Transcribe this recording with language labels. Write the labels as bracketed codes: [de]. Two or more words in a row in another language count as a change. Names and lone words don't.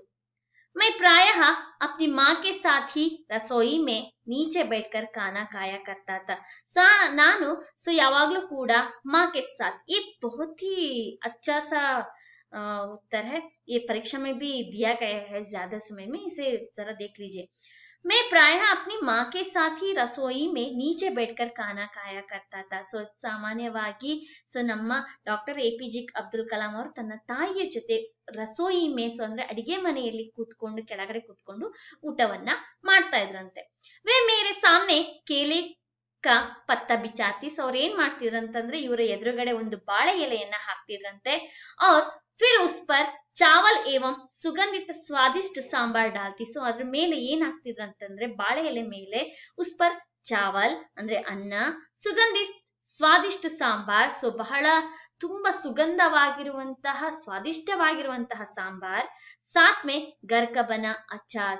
[hi] मैं प्रायः अपनी माँ के साथ ही रसोई में नीचे बैठकर खाना खाया करता था. [kn] ನಾನು ಸೊ ಯಾವಾಗ್ಲೂ ಕೂಡ [hi] माँ के साथ, ये बहुत ही अच्छा सा उत्तर है, ये परीक्षा में भी दिया गया है ज्यादा समय में, इसे जरा देख लीजिए. मैं प्रायः अपनी माँ के साथ ही रसोई में नीचे बैठकर खाना खाया करता था. [kn] ಸೊ ಸಾಮಾನ್ಯವಾಗಿ ಸೊ ನಮ್ಮ ಡಾಕ್ಟರ್ APJ ಅಬ್ದುಲ್ ಕಲಾಂ ಅವರು ತನ್ನ ತಾಯಿಯ ಜೊತೆ ರಸೋಯಿ ಮೇಸು ಅಂದ್ರೆ ಅಡಿಗೆ ಮನೆಯಲ್ಲಿ ಕೂತ್ಕೊಂಡು ಕೆಳಗಡೆ ಕೂತ್ಕೊಂಡು ಊಟವನ್ನ ಮಾಡ್ತಾ ಇದ್ರಂತೆ. [hi] वे मेरे सामने केले का पत्ता बिछाती. [kn] ಸೊ ಅವ್ರು ಏನ್ ಮಾಡ್ತಿದ್ರಂತಂದ್ರೆ ಇವರ ಎದುರುಗಡೆ ಒಂದು ಬಾಳೆ ಎಲೆಯನ್ನ ಹಾಕ್ತಿದ್ರಂತೆ. [hi] और फिर उस पर चावल एवं सुगंधित स्वादिष्ट सांबर डालती. [kn] ಸೊ ಅದ್ರ ಮೇಲೆ ಏನ್ ಹಾಕ್ತಿದ್ರಂತಂದ್ರೆ ಬಾಳೆ ಎಲೆ ಮೇಲೆ [hi] उस पर चावल [kn] ಅಂದ್ರೆ ಅನ್ನ, ಸುಗಂಧಿತ ಸ್ವಾದಿಷ್ಟ ಸಾಂಬಾರ್ ಸೊ ಬಹಳ ತುಂಬಾ ಸುಗಂಧವಾಗಿರುವಂತಹ ಸ್ವಾದಿಷ್ಟವಾಗಿರುವಂತಹ ಸಾಂಬಾರ್, [hi] साथ में घर का बना अचार.